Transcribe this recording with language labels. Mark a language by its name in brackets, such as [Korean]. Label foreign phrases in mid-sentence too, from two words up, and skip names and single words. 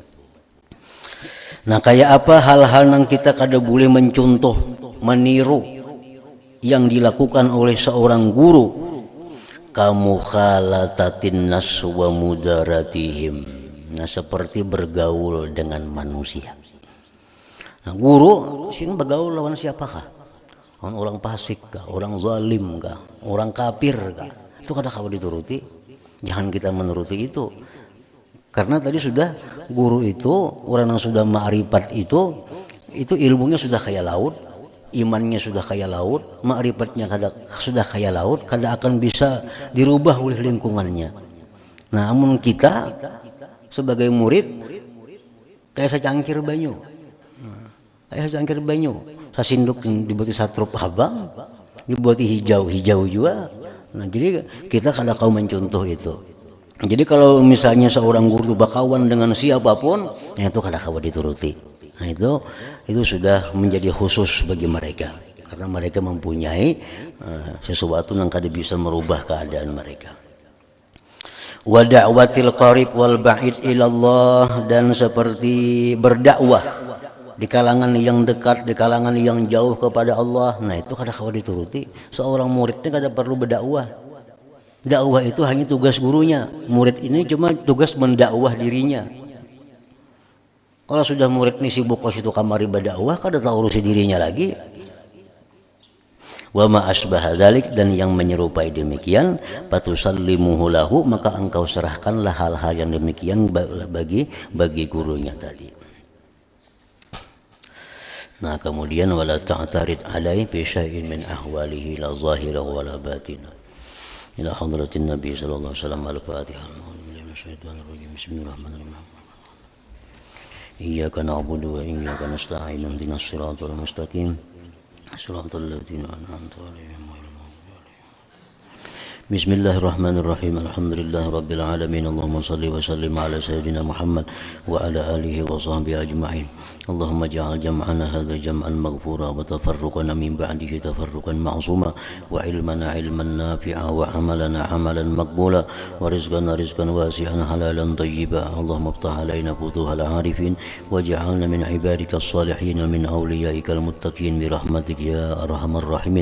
[Banjar] Nah kayak apa hal-hal yang kita kada boleh mencontoh, meniru yang dilakukan oleh seorang guru? [Arabic] كمخالطة الناس wa mudaratihim. [Banjar] Nah seperti bergaul dengan manusia. Nah, guru sini bergaul lawan siapakah? Orang fasik kah? Orang zalim kah? Orang kafir kah? Itu kada kawa dituruti. Jangan kita menuruti itu. Karena tadi sudah guru itu orang yang sudah ma'rifat itu ilmunya sudah kayak laut, imannya sudah kayak laut, ma'rifatnya sudah kayak laut, kada akan bisa dirubah oleh lingkungannya. Nah, namun kita sebagai murid kayak secangkir banyu, sasinduk dibuat satrup abang, dibuat hijau juga. Nah, jadi kita kada kau mencontoh itu. Jadi kalau misalnya seorang guru berkawan dengan siapapun, ya itu kada kau dituruti. Nah itu sudah menjadi khusus bagi mereka, karena mereka mempunyai sesuatu yang kada bisa merubah keadaan mereka. [Arabic] ودعوة القريب والبعيد إلى الله, [Banjar] dan seperti berdakwah di kalangan yang dekat, di kalangan yang jauh kepada Allah. Nah itu kada kawa dituruti. Seorang muridnya kada perlu berdakwah. Dakwah itu hanya tugas gurunya. Murid ini cuma tugas mendakwah dirinya. Kalau sudah murid ini sibuk ke situ kamari berdakwah, kada tahu urusi dirinya lagi. [Arabic] وما أشبه ذلك, [Banjar] dan yang menyerupai demikian, [Arabic] فتسلمه له, [Banjar] maka engkau serahkanlah hal-hal yang demikian bagi gurunya tadi. Nah kemudian [Arabic] ولا تعترض عليه بشيء من أحواله لا ظاهرا ولا باطنا. إلى حضرة النبي صلى الله عليه وسلم. Al-Fatihah. بسم الله الرحمن الرحيم إياك نعبد وإياك نستعين. اهدنا الصراط المستقيم صراط الذين أنعمت عليهم غير المغضوب عليهم. بسم الله الرحمن الرحيم الحمد لله رب العالمين اللهم صل وسلم على سيدنا محمد وعلى آله وصحبه أجمعين. اللهم اجعل جمعنا هذا جمعا مغفورا وتفرقنا من بعده تفرقا معصوما وعلمنا علما نافعا وعملنا عملا مقبولا ورزقنا رزقا واسعا حلالا طيبا. اللهم افتح علينا فتوح العارفين واجعلنا من عبادك الصالحين من أوليائك المتقين برحمتك يا أرحم الراحمين.